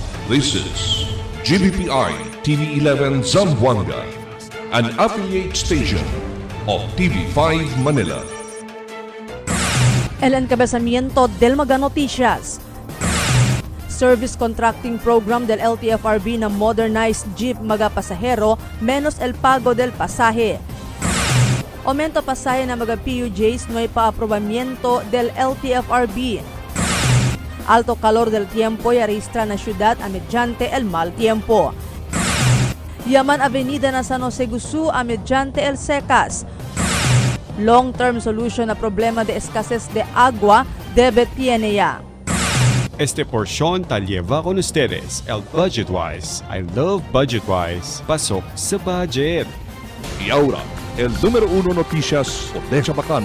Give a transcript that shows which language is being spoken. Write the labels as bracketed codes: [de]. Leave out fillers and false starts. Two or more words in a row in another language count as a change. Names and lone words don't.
[en] This is GBPI TV11 Zamboanga, an affiliate station of TV5 Manila. [cbk] El encabezamiento del Mga Noticias. Service Contracting Program del LTFRB na [en] modernized jeep [cbk] mga pasahero menos el pago del pasaje. Aumento pasaje na mga PUJs no hay paaprobamiento del LTFRB. Alto calor del tiempo y arrestra na syudad a mediante el mal tiempo. Yaman Avenida na San Jose Gusu a mediante el secas. [en] Long-term solution [cbk] na problema de escasez de agua debe tiene ya. Este porción tal lleva con ustedes el Budgetwise. [en] I love Budgetwise. [tl] Pasok sa budget. [cbk] Y ahora, el número 1 noticias de Chabacano.